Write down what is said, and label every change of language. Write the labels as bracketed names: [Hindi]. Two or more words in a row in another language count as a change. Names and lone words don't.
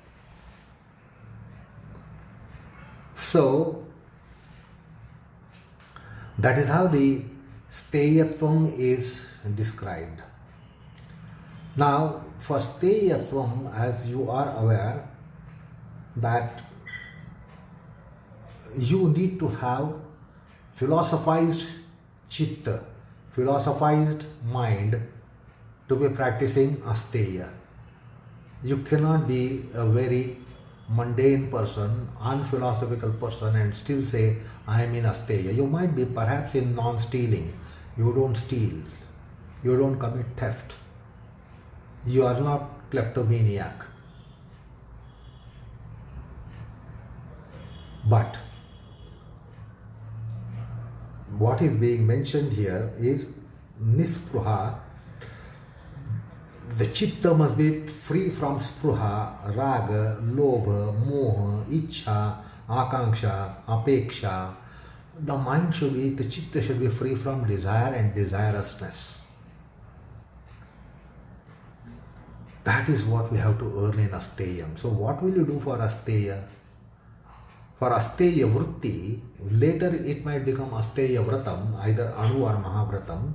[English] So that is how the Steyatvam is described. Now, for Steyatvam, as you are aware, that you need to have philosophized chitta, philosophized mind to be practicing Asteya. You cannot be a very mundane person, unphilosophical person and still say, I am in Asteya. You might be perhaps in non-stealing. You don't steal. You don't commit theft. You are not kleptomaniac. But what is being mentioned here is Nispruha. The chitta must be free from [Sanskrit] spruha, raga, lobha, moha, ichha, akanksha, apeksha. [English] The mind should be, the chitta should be free from desire and desirousness. That is what we have to earn in Asteyam. So what will you do for Asteya? For [Sanskrit] Asteya Vritti, [English] later it might become [Sanskrit] Asteya Vratam, [English] either Anu or Mahavratam.